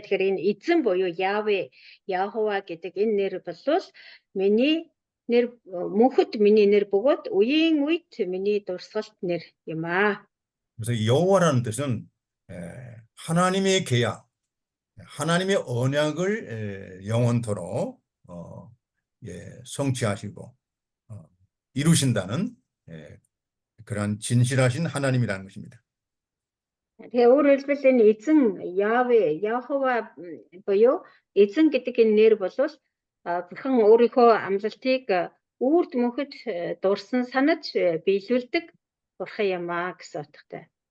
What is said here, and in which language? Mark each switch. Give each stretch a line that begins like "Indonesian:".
Mongolian: Тэгэхээр энэ эзэн буюу Яве, Яхова гэдэг энэ нэр бол миний нэр мөнхөд миний нэр бөгөөд үеийн үед миний дурсгалт нэр юм аа.
Korean: 그래서 여호와라는 뜻은 하나님의 계약, 하나님의 언약을 영원토록 성취하시고 이루신다는 그런 진실하신 하나님이라는 것입니다.
Mongolian: Тэгээ өөрөөр хэлбэл энэ эзэн Яве, Яхова буюу эзэн гэдэг энэ нэр бол бурхан өөрийнхөө амлалтыг үрд мөнхөд дурсан санаж биелүүлдэг бурхан юм аа гэсэн утгатай.